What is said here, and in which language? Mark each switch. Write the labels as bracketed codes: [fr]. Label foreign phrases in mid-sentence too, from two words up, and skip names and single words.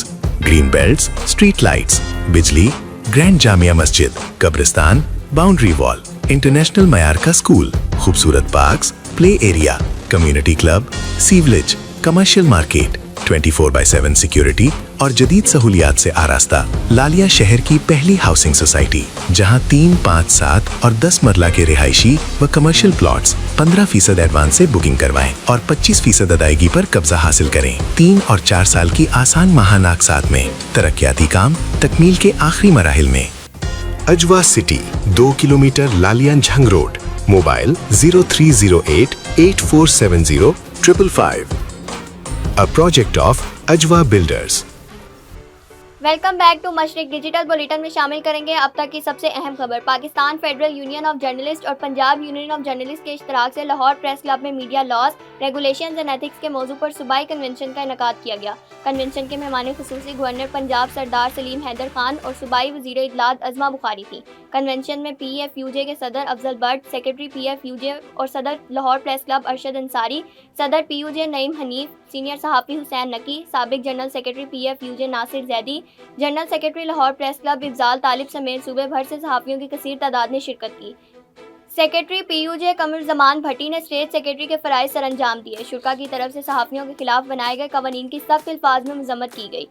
[en] green belts, street lights, [ur] بجلی، گرینڈ جامعہ مسجد، قبرستان, [en] boundary wall, international [ur] معیار کا اسکول، خوبصورت [en] parks, play area, community club, sewerage, commercial market, 24/7 security [ur] اور جدید سہولیات سے آراستہ لالیاں شہر کی پہلی [en] housing society, [ur] جہاں 3، 5، 7 اور 10 مرلہ کے رہائشی و [en] commercial plots [ur] 15% ایڈوانس سے بکنگ کروائیں اور 25% ادائیگی پر قبضہ حاصل کریں. 3 اور 4 سال کی آسان ماہانہ اقساط میں ترقیاتی کام تکمیل کے آخری مراحل میں. عجوہ سٹی 2 کلومیٹر لالیاں جھنگ روڈ. موبائل 0308 8470 555. [en] A project of Ajwa Builders। welcome back to [ur] مشرق ڈیجیٹل بلیٹن میں شامل کریں گے اب تک کی سب سے اہم خبر. پاکستان فیڈرل یونین آف جرنلسٹ اور پنجاب یونین آف جرنلسٹ کے اشتراک سے لاہور پریس کلب میں [en] media laws, regulations and ethics [ur] کے موضوع پر صوبائی کنونشن کا انعقاد کیا گیا. کنونشن کے مہمان خصوصی گورنر پنجاب سردار سلیم حیدر خان اور صوبائی وزیر اطلاعات عظمیٰ بخاری تھی. کنونشن میں PFUJ کے صدر افضل بٹ، سیکرٹری PFUJ اور صدر لاہور پریس کلب ارشد انصاری، صدر PUJ نعیم حنیف، سینئر صحافی حسین نقی, سابق [en] general secretary [ur] PFUJ ناصر زیدی, [en] general secretary [ur] لاہور پریس کلب افضال طالب سمیت صوبے بھر سے صحافیوں کی کثیر تعداد نے شرکت کی. سیکرٹری PUJ قمر زمان بھٹی نے [en] state secretary [ur] کے فرائض سرانجام دیے. شوریٰ کی طرف سے صحافیوں کے خلاف بنائے گئے قوانین کی سخت الفاظ میں مذمت کی گئی.